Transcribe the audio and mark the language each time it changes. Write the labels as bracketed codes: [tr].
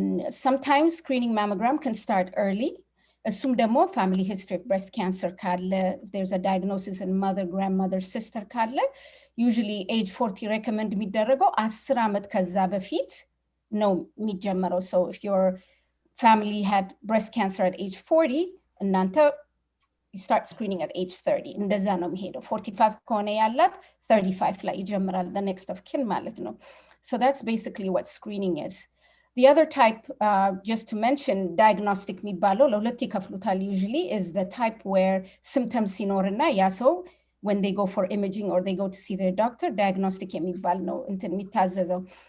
[en] Sometimes screening mammogram can start early. [am] እሱም ደግሞ [en] family history of breast cancer ካለ, there's a diagnosis in mother, grandmother, sister ካለ, usually age 40 recommend [am] የሚደረገው 10 ዓመት ከዛ በፊት ነው የሚጀመረው. [en] So if your family had breast cancer at age 40, [am] እናንተ [en] you start screening at age 30. [am] እንደዛ ነው የሚሄደው. 45 ከሆነ ያላት 35 ላይ ይጀምራል, [en] the next of kin [am] ማለት ነው. [en] So that's basically what screening is. The other type, just to mention, diagnostic [am] የሚባለው ለሁለት ይከፍሉታል [en] usually, is the type where symptoms [am] ሲኖርና ያ ሰው [en] when they go for imaging or they go to see their doctor, diagnostic [am] የሚባል ነው እንትን የሚታዘዘው.